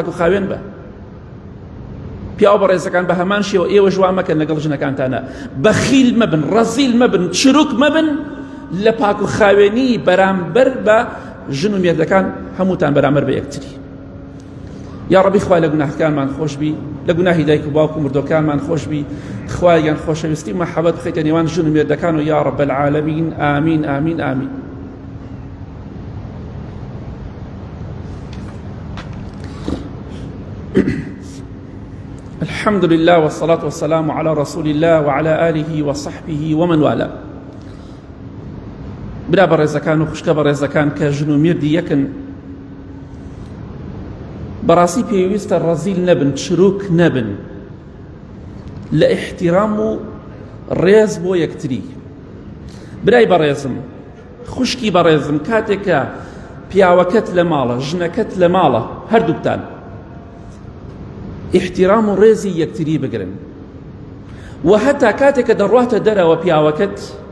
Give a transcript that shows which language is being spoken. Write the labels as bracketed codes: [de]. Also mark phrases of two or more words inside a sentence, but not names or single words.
[ckb] و خاوێن بە پیاو بەڕێزەکان بە هەمان شێوە ئێوە ژوان مەکەن لەگەڵ ژنەکانتانە بەخیل مەبن ڕەزیل مەبن چروک مەبن لە پاک و خاوێنی بەرامبەر بە ژن و مێردەکان هەمووتان بەرامبەر بە یەکتری یا ڕەبی خوای لە گوناهەکانمان خۆش بی لە گوناهی دایک و باوک و مردۆکانمان خۆش بی خوایان خۆشەویستی مەحەبەت بخەیتە نێوان ژن و مێردەکان و [ar] یا ڕەب العالەمین [ckb] ئامین ئامین ئامین [ar] الحمد لله والصلاة والسلام على رسول الله وعلى آله وصحبه ومن والاه [ckb] برا بەڕێزەکان و خوشکە بەڕێزەکان کە ژن و مێردی یەکن بەڕاستی پێویستە ڕەزیل نەبن چروک نەبن لە ئیحتیرام و ڕێز بۆ یەکتری برای بەڕێزم خوشکی بەڕێزم کاتێکە پیاوەکەت لە ماڵە ژنەکەت لە ماڵە هەردووکتان احترام و ڕێزی یەکتری بگرن و هەتا کاتێکە دەڕواتە دەرەوە پیاوەکەت